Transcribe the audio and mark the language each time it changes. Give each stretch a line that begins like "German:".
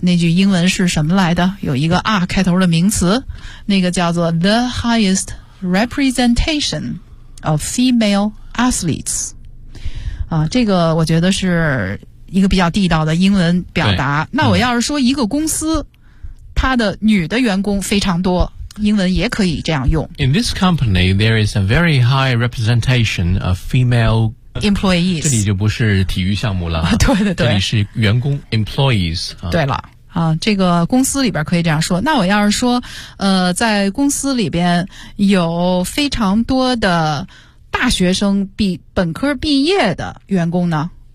Chinese: 那句英文是什么来的？有一个 R 开头的名词，那个叫做
English: the highest representation of female athletes
Chinese: 啊，这个我觉得是一个比较地道的英文表达。那我要是说一个公司，它的女的员工非常多，英文也可以这样用。
English: In this company, there is a very high representation of female employees.
Chinese: 这里就不是体育项目了，对对对，这里是员工 employees。对了，啊，这个公司里边可以这样说。那我要是说，在公司里边有非常多的大学生比本科毕业的员工呢？